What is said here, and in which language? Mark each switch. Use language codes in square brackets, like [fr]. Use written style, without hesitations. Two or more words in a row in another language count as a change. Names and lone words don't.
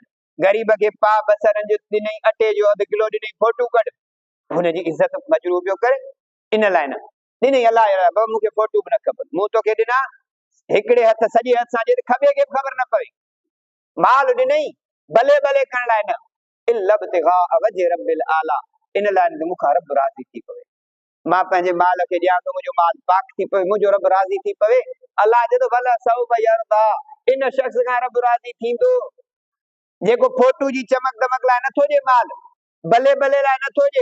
[sd] ग़रीब खे पाव बसरनि जो ॾिनई, अटे जो 1 किलो ॾिनई, फोटू कढ। हुनजी इज़त मजरूह पियो करे, इन लाइ न। ॾिनई अलाह बाबा मूंखे फोटू बि न खपनि, मूं तोखे ॾिना हिकिड़े हथ सॼे हथ सां ॾे, खॿे खे ख़बर न पवे। माल ॾिनई भले भले करण लाइ न, [ar] إلا ابتغاء وجه ربه الأعلى, [sd] इन लाइ त मूंखां रब राज़ी थी पवे। मां पंहिंजे माल खे ॾियां थो, मुंहिंजो माल पाक थी पवे, मुंहिंजो रब राज़ी थी पवे। अलाह चए थो भला [ar] سوف يرضى, [sd] इन शख़्स खां रब राज़ी थींदो जेको फोटू जी चमक दमक लाइ नथो ॾे माल, भले भले लाइ नथो ॾे।